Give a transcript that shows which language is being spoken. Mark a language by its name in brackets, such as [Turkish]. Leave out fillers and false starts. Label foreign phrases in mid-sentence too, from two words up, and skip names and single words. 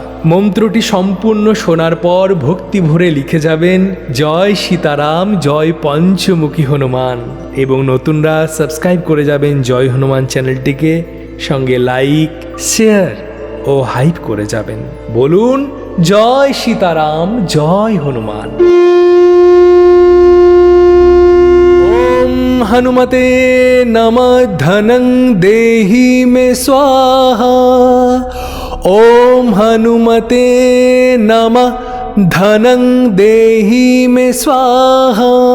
[Bangla] মন্ত্রটি সম্পূর্ণ শোনার পর ভক্তি ভরে লিখে যাবেন জয় সীতারাম, জয় পঞ্চমুখী হনুমান, এবং নতুনরা সাবস্ক্রাইব করে যাবেন জয় হনুমান চ্যানেলটিকে, সঙ্গে লাইক, শেয়ার ও হাইপ করে যাবেন। বলুন জয় সীতারাম, জয় হনুমান। [Sanskrit] हनुमते नमः। धनं देहि मे स्वाहा। ओम हनुमते नमः। धनं देहि मे स्वाहा।